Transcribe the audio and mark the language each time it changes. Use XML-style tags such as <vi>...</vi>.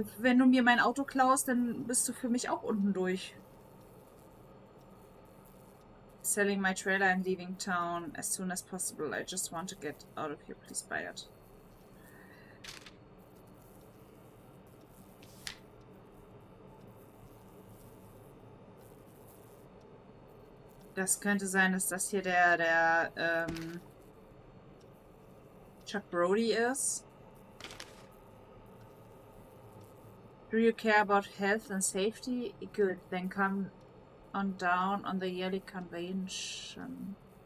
<de>Wenn du mir mein Auto klaust, dann bist du für mich auch unten durch.</de> <en>Selling my trailer and leaving town as soon as possible. I just want to get out of here. Please buy it.</en> <de>Das könnte sein, dass das hier der Chuck Brody ist.</de> <en>Do you care about health and safety? Good, then come on down on the yearly convention.</en>